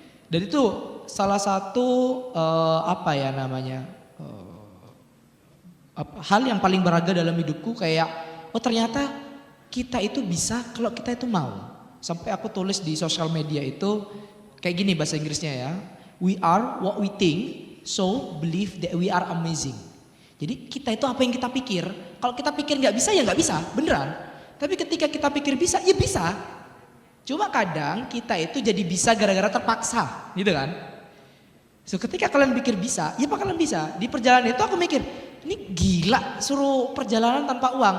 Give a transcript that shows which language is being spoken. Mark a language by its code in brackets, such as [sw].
[id] Dan itu salah satu hal yang paling berharga dalam hidupku kayak, oh ternyata kita itu bisa kalau kita itu mau. Sampai aku tulis di sosial media itu kayak gini bahasa Inggrisnya ya. [en] We are what we think, so believe that we are amazing. [id] Jadi kita itu apa yang kita pikir. Kalau kita pikir nggak bisa ya nggak bisa, beneran. Tapi ketika kita pikir bisa, ya bisa. Cuma kadang kita itu jadi bisa gara-gara terpaksa, gitu kan? So ketika kalian pikir bisa, ya bakalan bisa. Di perjalanan itu aku mikir, ini gila suruh perjalanan tanpa uang.